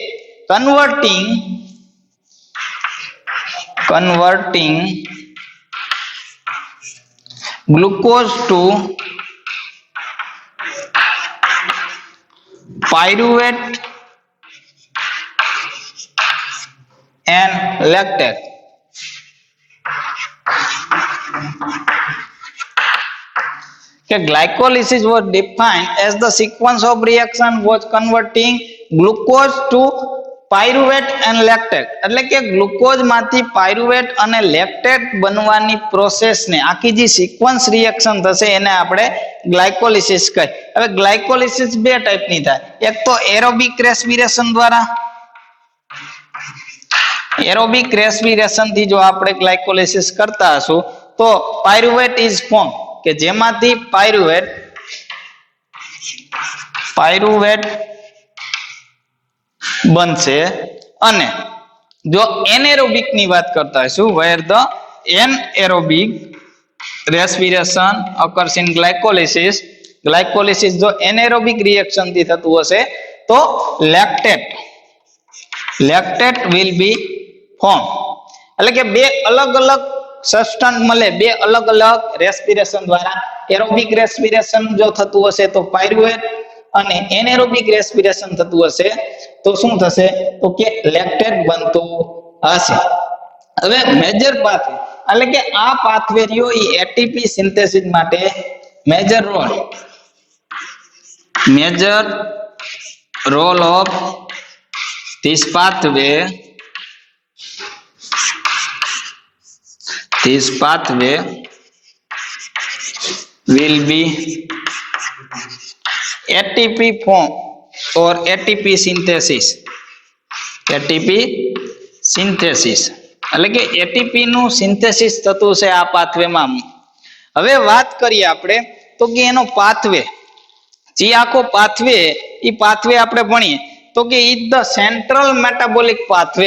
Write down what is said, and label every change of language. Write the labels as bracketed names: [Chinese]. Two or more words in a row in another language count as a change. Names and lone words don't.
[English] converting glucose to pyruvate and lactate Glycolysis was defined as the sequence of reaction was converting glucose to pyruvate and lactate. [Gujarati] એટલે કે ગ્લુકોઝ માંથી પાયરુવેટ અને લેક્ટેટ બનવાની પ્રોસેસ ને આખી જે સિક્વન્સ રિએક્શન થશે એને આપણે ગ્લાયકોલિસિસ કહે. હવે ગ્લાયકોલિસિસ બે ટાઈપની થાય. એક તો [English] aerobic respiration [Gujarati] દ્વારા. [English] aerobic respiration [Gujarati] થી જો આપણે ગ્લાયકોલિસિસ કરતા હશું તો [English] pyruvate is form [Gujarati] કે જેમાંથી પાયરુવેટ બનશે. અને જો એનએરોબિક ની વાત કરતા હશું [English] where the anaerobic respiration occurs in glycolysis [Gujarati] જો [English] anaerobic reaction [Gujarati] થી થતું હશે તો [English] lactate will be formed. [Gujarati] એટલે કે બે અલગ અલગ સબસ્ટન્સ મળે બે અલગ અલગ રેસ્પિરેશન દ્વારા. [English] aerobic respiration [Gujarati] જો થતું હશે તો પાયરુવેટ, અને [English] anaerobic respiration [Gujarati] થતું હશે તો શું થશે? તો કે લેક્ટેટ બનતું હશે. હવે [English] major pathway [Gujarati] એટલે કે આ પાથવે રહ્યો એ [English] ATP synthesis [Gujarati] માટે [English] major role of this pathway will be ATP form or ATP synthesis. [Gujarati] એટલે કે એટીપી નું સિન્થેસિસ થતું છે આ પાથવેમાં. હવે વાત કરીએ આપણે તો કે એનો પાથવે, જે આખો પાથવે એ પાથવે આપણે ભણીએ તો કે [English] it the central metabolic pathway.